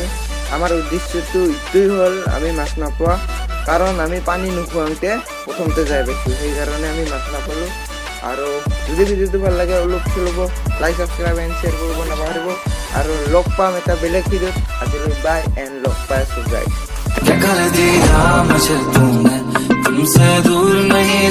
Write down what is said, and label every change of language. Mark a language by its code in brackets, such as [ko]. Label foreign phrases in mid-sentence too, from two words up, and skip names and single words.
[as] আমাৰ উদ্দেশ্যটো এইটোৱেই হ'ল, আমি মাছ নাপোৱা, কাৰণ আমি পানী নোখোৱাওঁতে প্ৰথমতে যাই পাইছোঁ, সেইকাৰণে আমি মাছ নাপালোঁ। আৰু যদি ভিডিঅ'টো ভাল লাগে অলপ চলব [en] like subscribe and share [as] কৰিব নাপাহৰিব। আৰু লগ পাম এটা বেলেগ ভিডিঅ'ত। আজিলৈ বাই এণ্ড লগ পাই আছোঁ গাইজ। [hi] क्या कर दिया मुझे तुमने, तुमसे दूर नहीं